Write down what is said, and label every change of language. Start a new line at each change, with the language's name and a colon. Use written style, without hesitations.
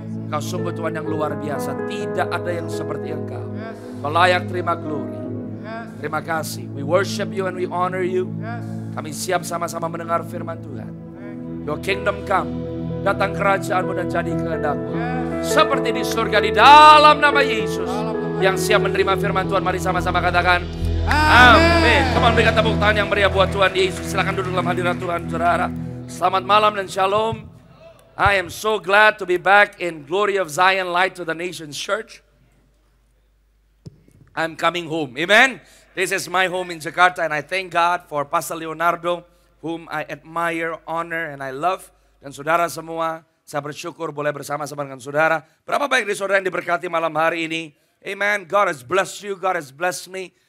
Indonesian: Kau sungguh Tuhan yang luar biasa. Tidak ada yang seperti Engkau. Kau layak terima glory. Terima kasih.
English: We worship you and we honor you.
Indonesian: Kami siap sama-sama mendengar firman Tuhan.
English: Your kingdom come.
Indonesian: Datang kerajaan-Mu dan jadi kehendak-Mu. Seperti di surga, di dalam nama Yesus. Yang siap menerima firman Tuhan, mari sama-sama katakan amin.
English: Come on,
Indonesian: berikan tepuk tangan yang meriah buat Tuhan Yesus. Silakan duduk dalam hadirat Tuhan, saudara. Selamat malam dan shalom.
English: I am so glad to be back in Glory of Zion, Light to the Nations Church. I'm coming home, amen. This is my home in Jakarta and I thank God for Pastor Leonardo, whom I admire, honor, and I love.
Indonesian: Dan saudara semua, saya bersyukur boleh bersama-sama dengan saudara. Berapa baik dari saudara yang diberkati malam hari ini. Amen.
English: God has blessed you, God has blessed me.